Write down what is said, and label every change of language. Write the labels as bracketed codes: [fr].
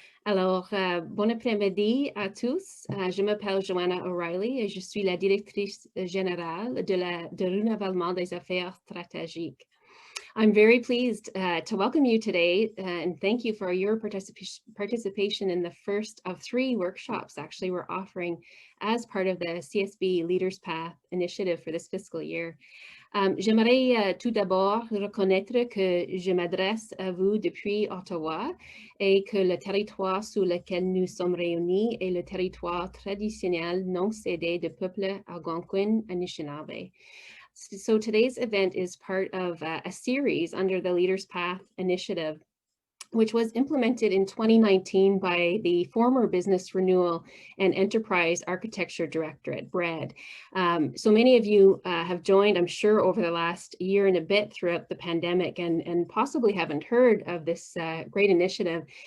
[fr] Alors, bon après-midi à tous. Je m'appelle Joanna O'Reilly et je suis la directrice générale de renouvellement des affaires stratégiques. [en] I'm very pleased to welcome you today and thank you for your participation in the first of 3 workshops actually we're offering as part of the CSB Leaders Path initiative for this fiscal year. [fr] J'aimerais tout d'abord reconnaître que je m'adresse à vous depuis Ottawa et que le territoire sur lequel nous sommes réunis est le territoire traditionnel non cédé du peuple algonquin Anishinaabe. [en] So today's event is part of a series under the Leaders Path initiative, which was implemented in 2019 by the former Business Renewal and Enterprise Architecture Directorate, BRED. So many of you have joined, I'm sure, over the last year and a bit throughout the pandemic and possibly haven't heard of this great initiative.